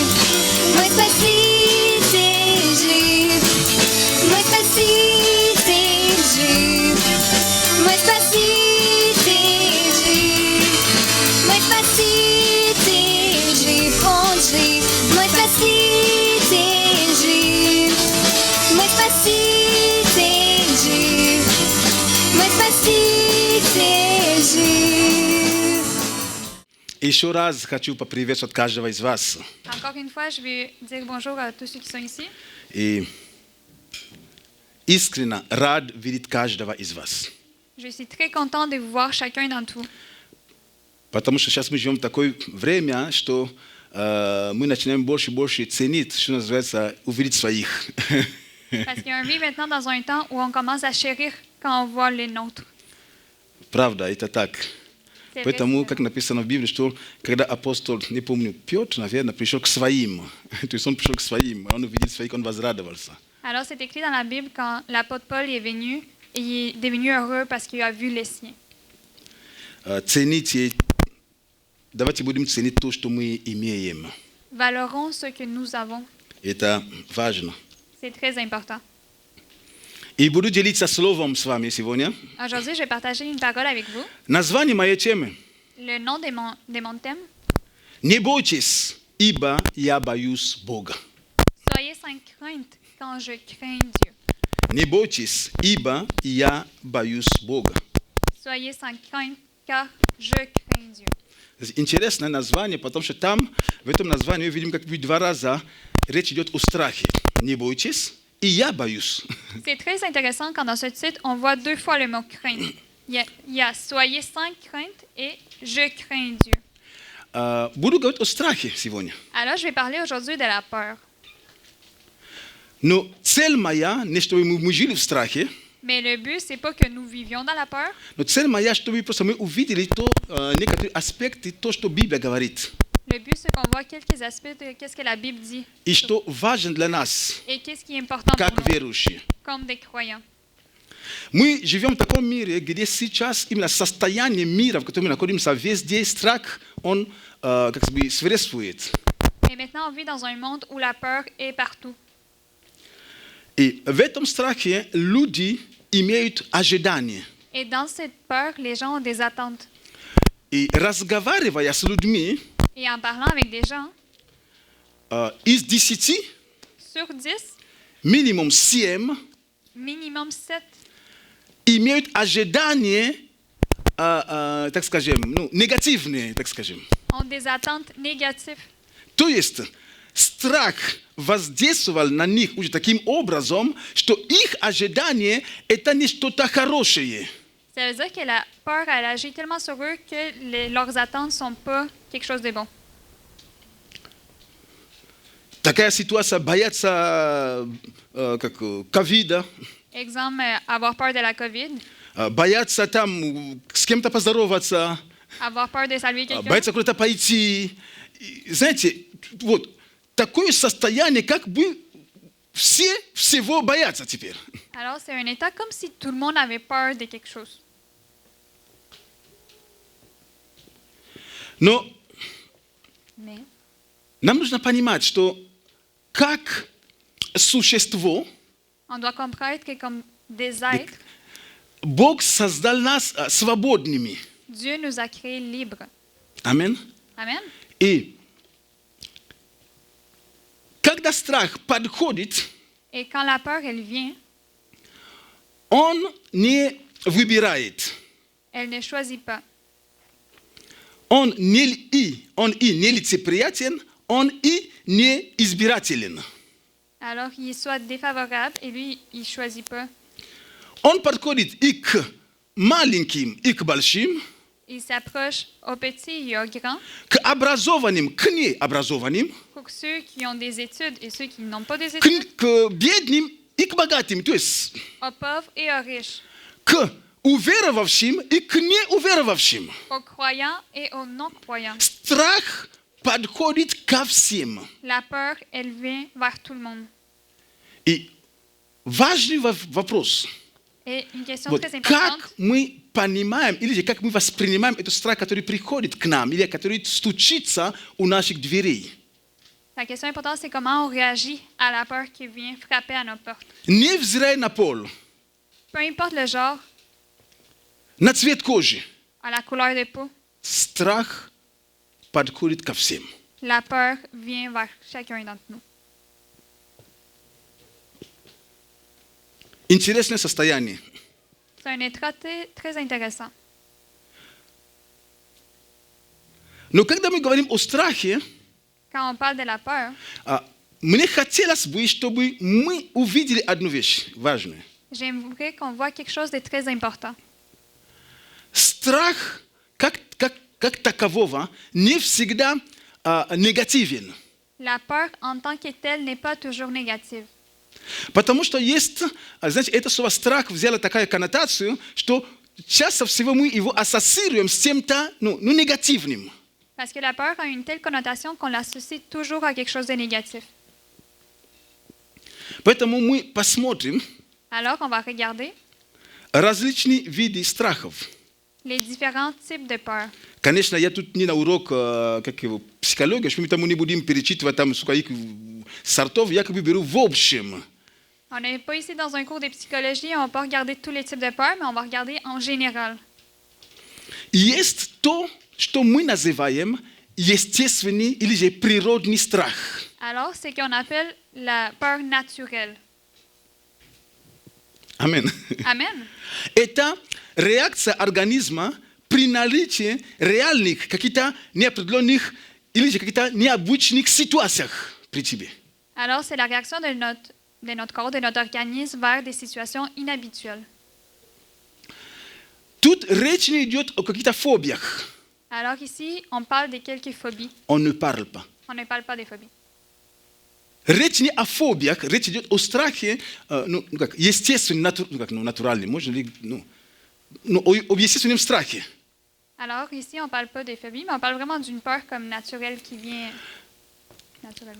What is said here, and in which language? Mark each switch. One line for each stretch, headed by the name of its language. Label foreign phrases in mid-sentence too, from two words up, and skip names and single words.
Russian: мой Спаситель жив, мой Спаситель жив, мой Спаситель жив, мой Спаситель жив, Он жив, мой Спаситель жив, мой Спаситель жив, мой Спаситель жив. Еще раз хочу поприветствовать каждого из вас.
French: Encore une fois, je vais dire bonjour à tous ceux qui sont ici.
Russian: И искренне рад видеть каждого из вас.
French: Je suis très content de vous voir chacun d'entre vous.
Russian: Потому что сейчас мы живем в такое время, что мы начинаем больше и больше ценить, что называется, увидеть своих.
French: Parce qu'on vit maintenant dans un temps où on commence à chérir quand on voit les nôtres.
Russian: Правда, это так.
French: C'est vrai,
Russian: Поэтому,
French: c'est
Russian: как написано в Библии, что когда апостол, не помню, Петр, наверное, пришел к своим, то есть он пришел к своим, он увидел своих, он возрадовался.
French: Alors, c'est écrit dans la Bible quand l'apôtre Paul est venu, et il est devenu heureux parce qu'il a vu les siens.
Russian: Цените давайте будем ценить то, что мы имеем.
French: Valorons ce que nous avons.
Russian: Это важно.
French: C'est très important.
Russian: И буду делиться словом с вами сегодня.
French: Aujourd'hui, je vais partager une parole avec vous.
Russian: Название моей темы.
French: Le nom de mon thème,
Russian: Не бойтесь, ибо я боюсь Бога.
French: soyez sans crainte quand je crains Dieu.
Russian: Не бойтесь, ибо я боюсь Бога.
French: Soyez sans crainte car je crains Dieu.
Russian: Интересное название, потому что там, в этом названии, мы видим, как бы 2 раза речь идет о страхе. Не бойтесь, и я боюсь.
French: C'est très intéressant quand dans ce titre, on voit 2 fois le mot crainte. Il y a soyez sans crainte et je crains Dieu.
Russian: Буду говорить о страхе сегодня.
French: Alors, je vais parler aujourd'hui de la peur.
Russian: Но цель моя, не чтобы мы жили в страхе,
French: Mais le but, c'est pas que nous vivions dans la peur,
Russian: но цель моя, чтобы просто мы увидели то, некоторые аспекты, то, что Библия говорит.
French: le but, c'est qu'on voit quelques aspects de qu'est-ce que la Bible dit
Russian: И что важно для нас,
French: et qu'est-ce qui est important
Russian: как
French: pour nous,
Russian: верующие.
French: comme des croyants.
Russian: Мы живем в таком мире, где сейчас именно состояние мира, в котором мы находимся, везде страх, он как бы свирепствует.
French: Et maintenant, on vit dans un monde où la peur est partout.
Russian: И в этом страхе люди имеют ожидания.
French: Et dans cette peur, les gens ont des attentes.
Russian: И разговаривая с людьми,
French: Et en parlant avec des gens,
Russian: из 10,
French: sur 10,
Russian: минимум 7
French: minimum 7
Russian: имеют ожидания, так скажем, негативные, так скажем.
French: ont des attentes négatives.
Russian: То есть страх воздействовал на них уже таким образом, что их ожидание – это не что-то хорошее.
French: Ça veut dire que la peur, elle agit tellement sur eux que leurs attentes ne sont pas quelque chose de bon.
Russian: Такая ситуация, боятся ковида,
French: Exemple, avoir peur de la COVID,
Russian: боятся там с кем-то поздороваться,
French: avoir peur de saluer quelqu'un,
Russian: боятся куда-то пойти. И, знаете, вот такое состояние, как бы все всего боятся теперь.
French: alors c'est un état comme si tout le monde avait peur de quelque chose.
Russian: Но
French: Mais
Russian: нам нужно понимать, что как существо
French: on doit comprendre que comme des êtres,
Russian: Бог создал нас свободными.
French: Dieu nous a créés libres.
Russian: Аминь.
French: Amen.
Russian: И когда страх подходит,
French: Et quand la peur, elle vient,
Russian: он не выбирает.
French: elle ne choisit pas.
Russian: Он и нелицеприятен, он и не избирателен.
French: Alors, il est soit défavorable et lui, il ne choisit pas.
Russian: Он подходит и к маленьким, и к большим,
French: Il s'approche aux petits et aux grands,
Russian: к образованным, к необразованным,
French: pour ceux qui ont des études et ceux qui n'ont pas des études,
Russian: к бедным и к богатым, то есть
French: aux pauvres et aux riches,
Russian: к уверовавшим и к неуверовавшим.
French: aux croyants et aux non-croyants.
Russian: Страх подходит ко всем.
French: La peur, elle vient vers tout le monde.
Russian: И важный вопрос.
French: Et une question
Russian: Вот
French: très importante,
Russian: как мы понимаем, или же как мы воспринимаем этот страх, который приходит к нам, или который стучится у наших дверей.
French: la question importante, c'est comment on réagit à la peur qui vient frapper à nos portes.
Russian: Невзирая на пол,
French: Peu importe le genre,
Russian: на цвет кожи,
French: à la couleur de peau,
Russian: страх подходит ко всем.
French: la peur vient vers chacun d'entre nous.
Russian: Интересное состояние.
French: C'est un état très intéressant.
Russian: Но когда мы говорим о страхе,
French: Quand on parle de la peur,
Russian: мне хотелось бы, чтобы мы увидели одну вещь важную.
French: j'aimerais qu'on voit quelque chose de très important.
Russian: Страх как такового не всегда негативен.
French: La peur en tant que telle n'est pas toujours négative.
Russian: Потому что есть, знаете, это слово «страх» взяло такую коннотацию, что часто всего мы его ассоциируем с чем-то негативным.
French: Parce que la peur a une telle connotation qu'on l'associe toujours à quelque chose de négatif.
Russian: Поэтому мы посмотрим
French: Alors, on va regarder
Russian: различные виды страхов.
French: les différents types de peur.
Russian: Конечно, я тут не на урок как его, психологии, что мы там не будем перечитывать там сколько сортов, я как бы беру в общем.
French: On n'est pas ici dans un cours de psychologie, on va pas regarder tous les types de peur, mais on va regarder en général.
Russian: Есть то, что мы называем естественный или же природный страх.
French: Alors, c'est qu'on appelle la peur naturelle.
Russian: Амен.
French: Amen.
Russian: Это реакция организма при наличии реальных каких-то неопределенных или же каких-то необычных ситуациях при тебе.
French: Alors, c'est la réaction de notre corps, de notre organisme vers des situations inhabituelles.
Russian: Тут речь не идет о каких-то фобиях.
French: Alors ici, on parle de quelques phobies. On ne parle pas. On ne parle pas des phobies.
Russian: Речь не о фобиях, речь идет о страхе, естественном, натуральном, можно ли, об естественном страхе.
French: Alors ici, on ne parle pas des phobies, mais on parle vraiment d'une peur comme naturelle qui vient naturellement.